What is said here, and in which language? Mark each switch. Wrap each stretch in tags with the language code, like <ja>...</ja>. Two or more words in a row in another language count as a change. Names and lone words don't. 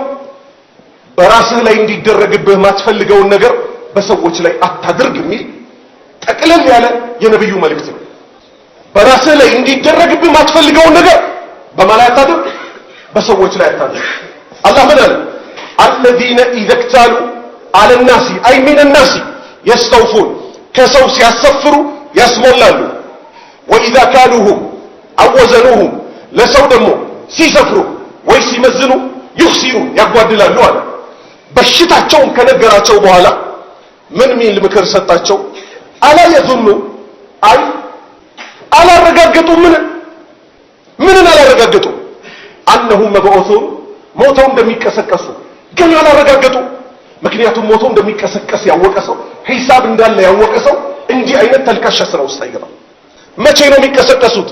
<am>በራስህ ላይ እንዲደረግብህ ማትፈልገውን ነገር በሰዎች ላይ አታድርግ የሚል ጠቅለል ያለ የነብዩ መልእክት ነው። በራስህ ላይ እንዲደረግብህ ማትፈልገውን ነገር በማን ላይ አታድርግ? በሰዎች ላይ አታድርግ። አላህ ምን አለ?</am> <ar>الذين اذا اكتالوا على الناس اي من الناس يستوفون</ar> <am>ከሰው ሲያሰፍሩ ያስሞላሉ።</am> <ar>واذا كالوهم او وزنوهم</ar> <am>ለሰው ደግሞ ሲሰፍሩ ወይ ሲመዝኑ ይخسرون ያጓድላሉ አለ። በሽታቸውን ከነገራቸው በኋላ ምን ሚል ምክር ሰጣቸው?</am> <ar>ألا يظن</ar> <am>አይ አላረጋገጡ ምን አላረጋገጡ</am> <ar>أنهم مبعوثون</ar> <am>ሞተው እንደሚቀሰቀሱ ግን አላረጋገጡ። ምክንያቱም ሞተው እንደሚቀሰቀስ ያወቀ ሰው ሂሳብ እንዳለ ያወቀ ሰው እንዲህ አይነት ተልካሻ ስራ ውስጥ አይገባም። መቼ ነው የሚቀሰቀሱት?</am>